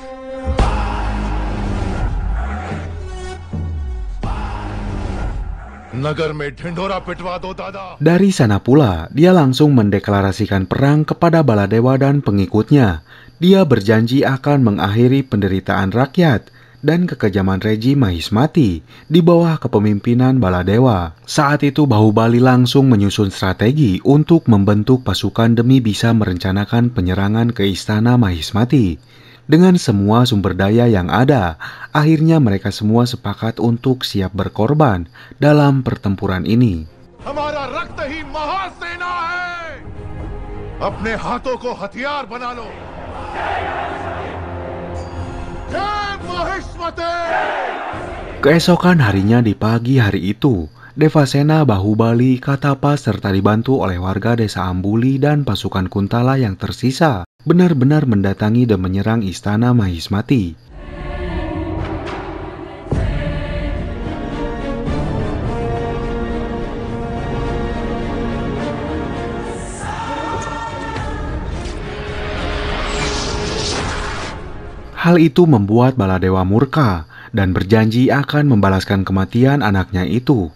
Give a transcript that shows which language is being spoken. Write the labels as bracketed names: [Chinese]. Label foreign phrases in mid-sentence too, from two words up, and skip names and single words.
[Hindi] नगर में ढिंढोरा पिटवा दो दादा। [Indonesian] Dari sana pula, dia langsung mendeklarasikan perang kepada Baladewa dan pengikutnya. Dia berjanji akan mengakhiri penderitaan rakyat dan kekejaman rejim Mahismati di bawah kepemimpinan Baladewa. Saat itu Bahubali langsung menyusun strategi untuk membentuk pasukan demi bisa merencanakan penyerangan ke istana Mahismati. Dengan semua sumber daya yang ada, akhirnya mereka semua sepakat untuk siap berkorban dalam pertempuran ini. [Hindi] हमारा रक्त ही महासेना है। अपने हाथों को हथियार बना लो। जय महिष्मते। [Indonesian] Keesokan harinya di pagi hari itu, Devasena, Bahubali, Katapa serta dibantu oleh warga desa Ambuli dan pasukan Kuntala yang tersisa benar-benar mendatangi dan menyerang istana Mahismati. Hal itu membuat Baladewa murka dan berjanji akan membalaskan kematian anaknya itu.